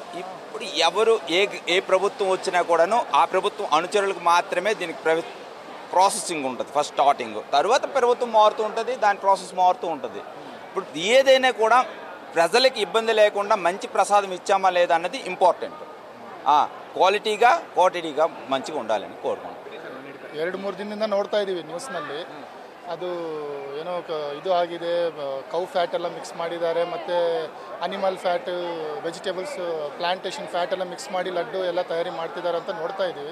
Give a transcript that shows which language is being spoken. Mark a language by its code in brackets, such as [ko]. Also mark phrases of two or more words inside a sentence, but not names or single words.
[te] ఇప్పుడు ఎవరు ఏ ప్రభుత్వం వచ్చినా కూడాను ఆ ప్రభుత్వం అనుచరులకు మాత్రమే దీనికి ప్రాసెసింగ్ ఉంటుంది. [en] first starting, [te] తర్వాత ప్రభుత్వం మారుతూ ఉంటుంది, దాని ప్రాసెస్ మారుతూ ఉంటుంది. ఇప్పుడు ఏదైనా కూడా ప్రజలకి ఇబ్బంది లేకుండా మంచి ప్రసాదం ఇచ్చామా లేదా అన్నది ఇంపార్టెంట్. క్వాలిటీగ క్వాంటిటీగ మంచిగా ఉండాలని కోర్కొని [kn] 2-3 ದಿನದಿಂದ ನೋಡ್ತಾ ಇದ್ದೀವಿ ನ್ಯೂಸ್ನಲ್ಲಿ. ಅದು ಏನೋ ಇದು ಆಗಿದೆ, [en] cow fat [kn] ಎಲ್ಲ ಮಿಕ್ಸ್ ಮಾಡಿದ್ದಾರೆ, ಮತ್ತು [en] animal fat, vegetables, plantation fat [kn] ಎಲ್ಲ ಮಿಕ್ಸ್ ಮಾಡಿ ಲಡ್ಡು ಎಲ್ಲ ತಯಾರಿ ಮಾಡ್ತಿದ್ದಾರೆ ಅಂತ ನೋಡ್ತಾ ಇದ್ದೀವಿ.